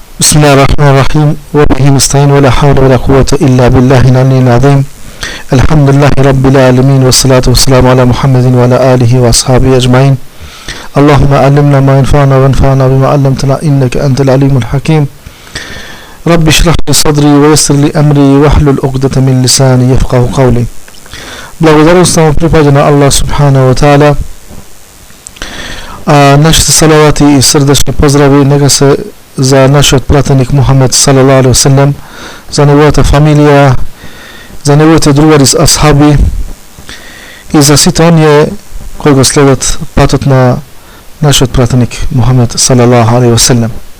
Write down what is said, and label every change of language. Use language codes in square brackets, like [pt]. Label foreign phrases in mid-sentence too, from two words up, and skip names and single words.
[ar] بسم الله الرحمن الرحيم وبه نستعين ولا حول ولا قوة إلا بالله العلي العظيم الحمد لله رب العالمين والصلاة والسلام على محمد وعلى آله وأصحابه أجمعين اللهم علمنا ما ينفعنا وانفعنا بما علمتنا إنك أنت العليم الحكيم رب اشرح لي صدري ويسر لي أمري واحلل عقدة من لساني يفقه قولي. [mk] Благодарност му припаѓа на Аллах [ar] سبحانه وتعالى. [mk] Нашите салавати и срдечни поздрави нека се за нашиот пратеник Мухамед [ar] صلى الله عليه وسلم, [mk] за неговата фамилија, за неговите другари асхаби и за сите оние кои го следат патот на нашиот пратеник Мухамед [ar] صلى الله عليه وسلم.